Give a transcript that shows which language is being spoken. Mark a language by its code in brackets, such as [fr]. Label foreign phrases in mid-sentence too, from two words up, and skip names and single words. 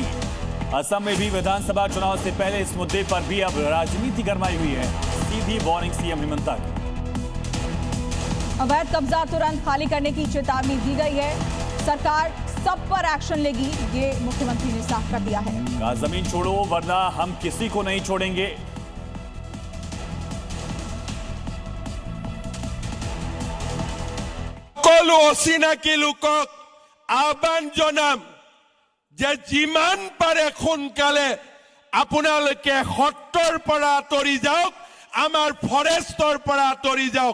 [hi] असम में भी विधानसभा चुनाव से पहले इस मुद्दे पर भी अब राजनीति गरमाई हुई है। सीधी वार्निंग सीएम हिमंता की। अवैध कब्जा तुरंत खाली करने की चेतावनी दी गई है। सरकार सब पर एक्शन लेगी, ये मुख्यमंत्री ने साफ कर दिया है। कहा जमीन छोड़ो वरना हम किसी को नहीं छोड़ेंगे। [as] অচিনাকি লোকক আহ্বান জনাম যে যিমান পাৰে সোনকালে আপোনালোকে সত্ৰৰ পৰা আঁতৰি যাওক, আমাৰ ফৰেষ্টৰ পৰা আঁতৰি যাওক।